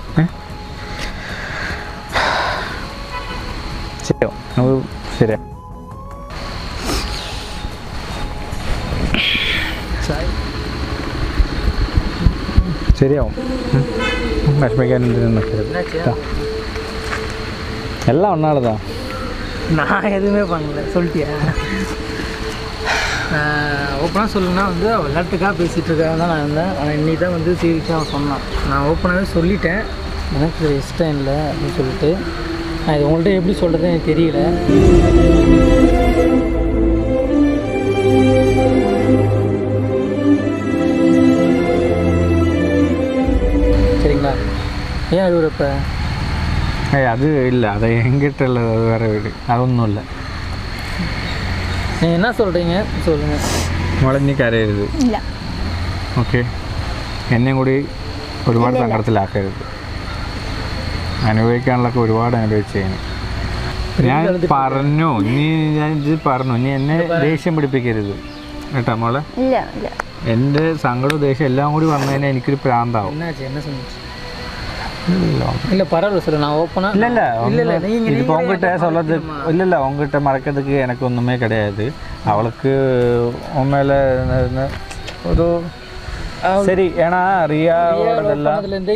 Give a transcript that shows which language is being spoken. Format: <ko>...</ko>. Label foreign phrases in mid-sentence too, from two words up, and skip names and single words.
<ml>ശരിയോ? നമുക്ക് ശരിയാ. ശരിയാവും, വിഷമിക്കാനുണ്ട് നിൽക്കരുത് കേട്ടോ.</ml> <ta>எல்லாம் ஒன்றாலதான். நான் எதுவுமே பண்ணல, சொல்லிட்டியா? ஓப்பனாக சொல்லணுன்னா வந்து அவள் விளையாட்டுக்காக பேசிகிட்டு இருக்காங்க தான் நான் இருந்தேன். ஆனால் இன்றைக்கி தான் வந்து சீரியஸாக அவன் சொன்னான். நான் ஓப்பனாகவே சொல்லிட்டேன், எனக்கு இஷ்டம் இல்லை அப்படின்னு சொல்லிட்டு. நான் இது உங்கள்கிட்ட எப்படி சொல்கிறது எனக்கு தெரியல. சரிங்களா? ஏன் அழுவுறப்ப? அது இல்லை, அது எங்கிட்ட இல்லை, அது வேறு வீடு, அതൊന്നും இல்லை. நீங்கள் என்ன சொல்கிறீங்க சொல்லுங்கள்.</ta> <ml>മുളഞ്ഞ് കരയരുത്, ഇല്ല. ഓക്കെ? എന്നെയും കൂടി ഒരുപാട് സങ്കടത്തിലാക്കരുത്. അനുഭവിക്കാനുള്ളതൊക്കെ ഒരുപാട് അനുഭവിച്ചതിന് ഞാൻ പറഞ്ഞു. ഞാൻ പറഞ്ഞു, ഇനി എന്നെ ദേഷ്യം പിടിപ്പിക്കരുത് കേട്ടോ മോളെ. എൻ്റെ സങ്കടവും ദേഷ്യം എല്ലാം കൂടി വന്നതിന് എനിക്കൊരു പ്രാന്താവും.</ml> <ta>இல்லை பரவாயில்ல சொல்லு, நான் ஓப்பனாக இல்லை இப்போ உங்ககிட்ட சொல்கிறது இல்லை, உங்ககிட்ட மறக்கிறதுக்கு எனக்கு ஒன்றுமே கிடையாது. அவளுக்கு உண்மையில் ஒரு சரி, ஏன்னா ரியாவோடதெல்லாம்</ta>